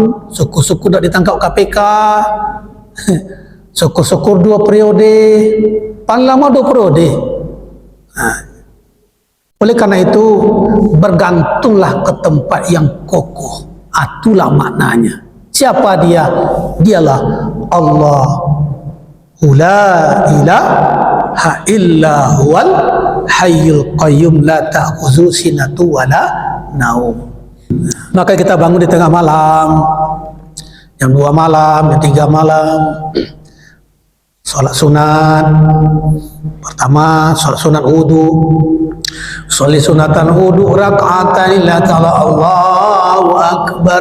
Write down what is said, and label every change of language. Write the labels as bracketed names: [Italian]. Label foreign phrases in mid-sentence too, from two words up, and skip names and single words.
[Indonesian] Syukur-syukur tidak ditangkap KPK. Syukur-syukur 2 periode, paling lama 2 periode. Nah, oleh karena itu bergantunglah ke tempat yang kokoh. Itulah maknanya. Siapa dia? Dialah Allah. [Arabic] لا إله إلا هو الحي القيوم لا تأخذه سنة ولا نوم. [Indonesian] Maka kita bangun di tengah malam, jam 2 malam, jam 3 malam, sholat sunat. Pertama, sholat sunat wudu. [Arabic] أصلي سنة الوضوء ركعتين لله تعالى الله أكبر.